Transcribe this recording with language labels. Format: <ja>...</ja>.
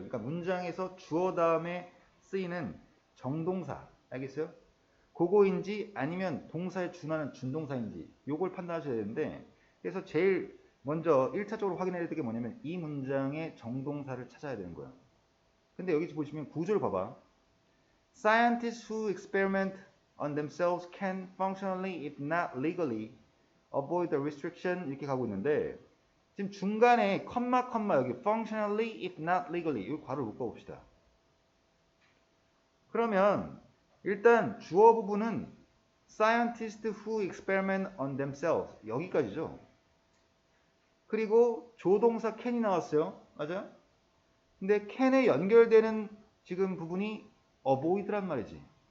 <ko>그러니까 문장에서 주어 다음에 쓰이는 정동사, 알겠어요? 그거인지 아니면 동사에 준하는 준동사인지 요걸 판단하셔야 되는데, 그래서 제일 먼저 1차적으로 확인해야 될 게 뭐냐면 이 문장의 정동사를 찾아야 되는 거예요. 근데 여기 보시면 구조를 봐봐.</ko> <en>Scientists who experiment on themselves can functionally, if not legally, avoid the restriction</en> <ko>이렇게 가고 있는데 지금 중간에 컴마 여기</ko> <en>functionally, if not legally</en> <ko>이 괄호를 묶어 봅시다. 그러면 일단 주어 부분은</ko> <en>scientists who experiment on themselves</en> <ko>여기까지죠. 그리고 조동사 can이 나왔어요. 맞아요? 근데 can에 연결되는 지금 부분이 avoid란 말이지.</ko>